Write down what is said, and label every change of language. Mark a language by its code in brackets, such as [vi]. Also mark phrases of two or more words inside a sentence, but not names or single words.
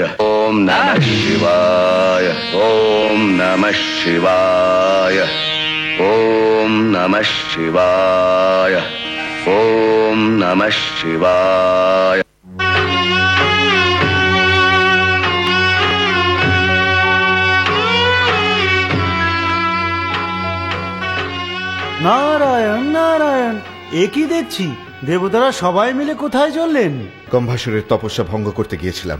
[sa] ओम नमः शिवाय, ओम नमः शिवाय, ओम नमः शिवाय, ओम नमः शिवाय। [bn] নারায়ণ নারায়ণ, একই দেখছি, দেবতারা সবাই মিলে কোথায় চললেন? কম্ভাসুরের তপস্যা ভঙ্গ করতে গিয়েছিলাম।